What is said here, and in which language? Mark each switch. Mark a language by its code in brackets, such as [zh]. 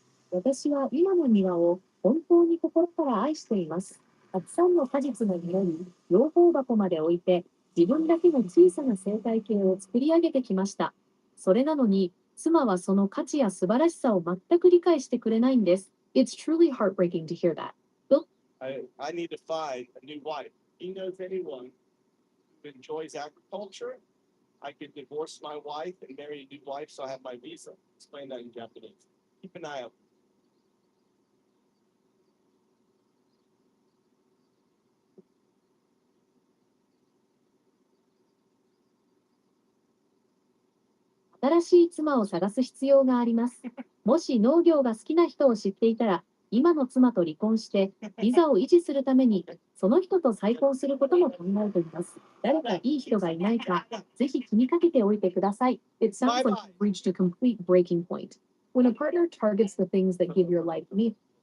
[ja] 私は今の庭を本当に心から愛しています。たくさんの果実の実り、養蜂箱まで置いて、自分だけの小さな生態系を作り上げてきました。それなのに、妻はその価値や素晴らしさを全く理解してくれないんです。 [en] It's truly heartbreaking to hear that. I need to find a new wife. He knows anyone who enjoys agriculture. I could divorce my wife and marry a new wife so I have my visa. Explain that in Japanese. Keep an eye out. [ja] 新しい妻を探す必要があります。もし農業が好きな人を知っていたら、今の妻と離婚して、ビザを維持するために、その人と再婚することも考えています。誰かいい人がいないか、ぜひ気にかけておいてください。 [en] It sounds like you've reached a complete breaking point. When a partner targets the things that give your life meaning,